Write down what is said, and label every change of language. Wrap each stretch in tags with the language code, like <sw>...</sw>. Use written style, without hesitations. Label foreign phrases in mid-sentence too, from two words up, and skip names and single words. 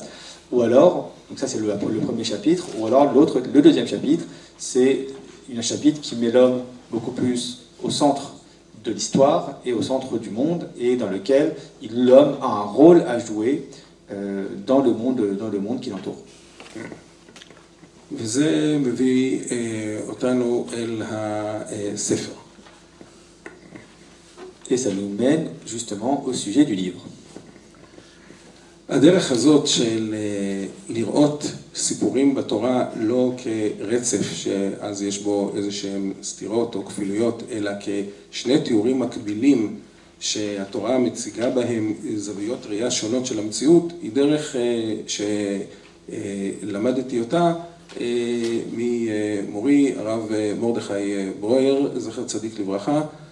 <fr>Ou alors, donc ça c'est le premier chapitre, ou alors le deuxième chapitre, c'est un chapitre qui met l'homme beaucoup plus au centre de l'histoire et au centre du monde, et dans lequel l'homme a un rôle à jouer dans le monde qui l'entoure.</fr> <he>וזה מביא אותנו אל הספר.</he> <fr>Et ça nous mène justement au sujet du livre.</fr> <he>הדרך הזאת של לראות סיפורים בתורה לא כרצף שאז יש בו איזה שהם סתירות או כפילויות, אלא כשני תיאורים מקבילים שהתורה מציגה בהם זוויות ראייה שונות של המציאות, היא דרך שלמדתי אותה ממורי הרב מרדכי ברויר, זכר צדיק לברכה,</he>